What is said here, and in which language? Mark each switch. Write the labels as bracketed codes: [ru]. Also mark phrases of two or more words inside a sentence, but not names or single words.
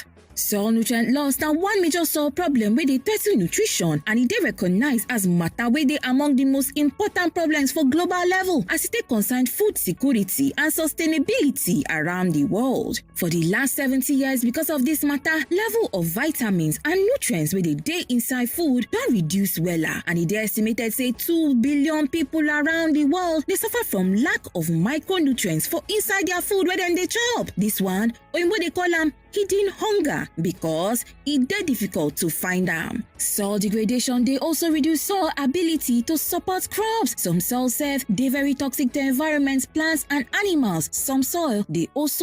[pcm] Soil nutrient loss na one major soil problem wey dey threaten nutrition, and it dey recognized as matter wey dey among the most important problems for global level as it dey concern food security and sustainability around the world. For the last 70 years, because of this matter, level of vitamins and nutrients wey dey inside food don reduce wella, and it dey estimated say 2 billion people around the world dey suffer from lack of micronutrients for inside their food wey dem dey chop. This one, oyinbo dey call am hidden hunger, because it dey difficult to find them. Soil degradation they also reduce soil ability to support crops. Some soil self they very toxic to environments, plants and animals. Some soil they also